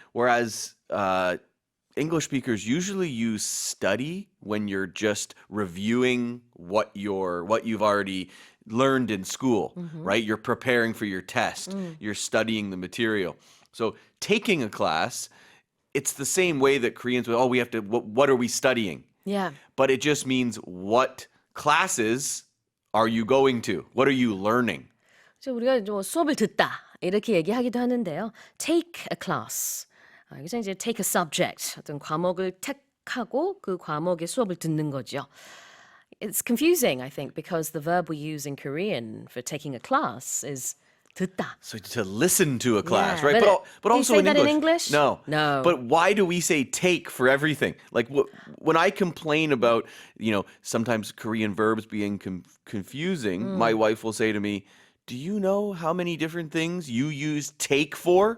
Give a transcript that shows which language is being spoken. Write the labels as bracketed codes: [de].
[en] Whereas English speakers usually use study when you're just reviewing what you've already learned in school, right? You're preparing for your test. You're studying the material. So taking a class, it's the same way that Koreans would, we have to, what are we studying? Yeah. But it just means what classes are you going to? What are you learning? [ko] 그래서 우리가 뭐 수업을 듣다 이렇게 얘기하기도 하는데요. [en] Take a class. [ko] 여기서 이제 [en] take a subject. [ko] 어떤 과목을 택하고 그 과목의 수업을 듣는 거죠. [en] It's confusing, I think, because the verb we use in Korean for taking a class is 듣다. So to listen to a class, Yeah, but do you also say in that English. No. No. But why do we say take for everything? Like when I complain about, sometimes Korean verbs being confusing, my wife will say to me, do you know how many different things you use take for?